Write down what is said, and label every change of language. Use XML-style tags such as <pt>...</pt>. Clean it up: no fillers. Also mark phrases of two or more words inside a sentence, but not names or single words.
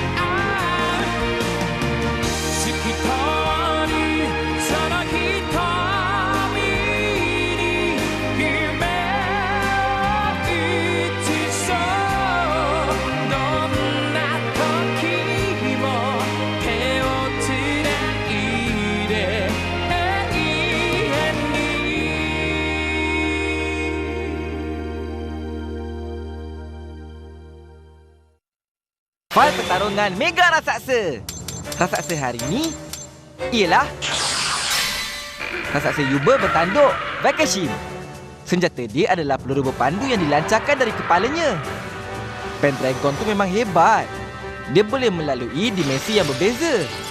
<ja>透き通るその瞳に夢を映そうどんな時も手をつないで永遠に</ja> <ms>Fal pertarungan Mega Raksasa. Raksasa hari ini ialah Raksasa Yuba bertanduk Vakashim. Senjata dia adalah peluru berpandu yang dilancarkan dari kepalanya. Pendragon tu memang hebat. Dia boleh melalui dimensi yang berbeza.</ms>